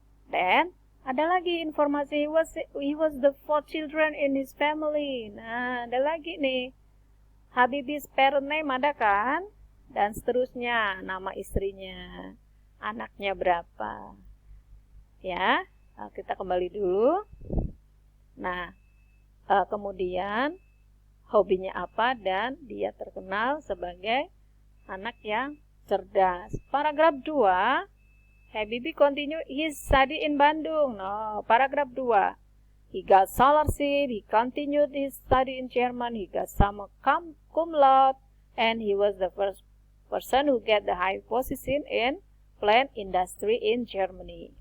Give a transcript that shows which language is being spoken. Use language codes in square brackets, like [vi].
[en] Then [id] ada lagi informasi [en] he was the 4 children in his family. [id] Nah, ada lagi nih. [en] Habibie's parent name [id] ada kan? Dan seterusnya, nama istrinya, anaknya berapa. Ya, kita kembali dulu. Nah, kemudian hobinya apa dan dia terkenal sebagai anak yang cerdas. [en] Paragraf 2, Habibie continue his study in Bandung. No, paragraf 2. He got scholarship, he continued his study in German, he got summa cum laude, and he was the first person who get the high position in plant industry in Germany.